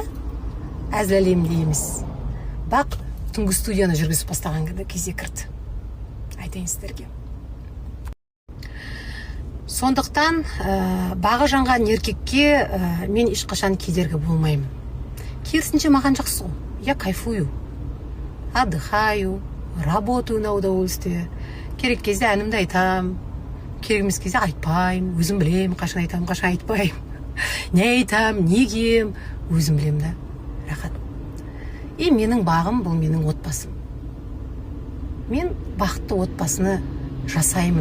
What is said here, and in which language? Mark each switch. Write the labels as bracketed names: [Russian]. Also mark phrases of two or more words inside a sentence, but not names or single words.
[Kazakh] Әзіл әлемде емес. Бақ түнгі студияны жүргізіп бастаған кезде кірді. Айтайын сіздерге. Сондықтан бағы жанған еркекке мен ешқашан кедергі болмаймын. Керісінше маған жақсы ғой. [Russian] Я кайфую, отдыхаю, работаю на удовольствие. [Kazakh] Керек кезде әнімді айтам, керек емес кезде айтпаймын. Өзім білем, қашан айтам, қашан айтпаймын. Не айтам, не кием, өзім білем да. Рахат. И менің бағым бұл менің отбасым. Мен бақытты отбасыны жасаймын.